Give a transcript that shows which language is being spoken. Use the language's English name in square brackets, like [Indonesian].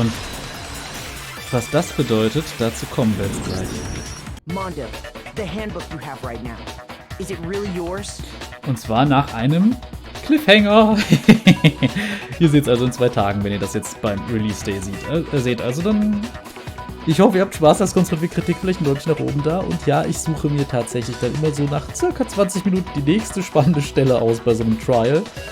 [German] Und was das bedeutet, dazu kommen wir jetzt gleich. [English] Mondo, the handbook you have right now, is it really yours? [German] Und zwar nach einem Cliffhanger. Ihr seht es also in 2 Tagen, wenn ihr das jetzt beim Release Day seht. Also dann, ich hoffe, ihr habt Spaß, das konstruktive Kritik, vielleicht ein Däumchen nach oben da. Und ja, ich suche mir tatsächlich dann immer so nach circa 20 Minuten die nächste spannende Stelle aus bei so einem Trial.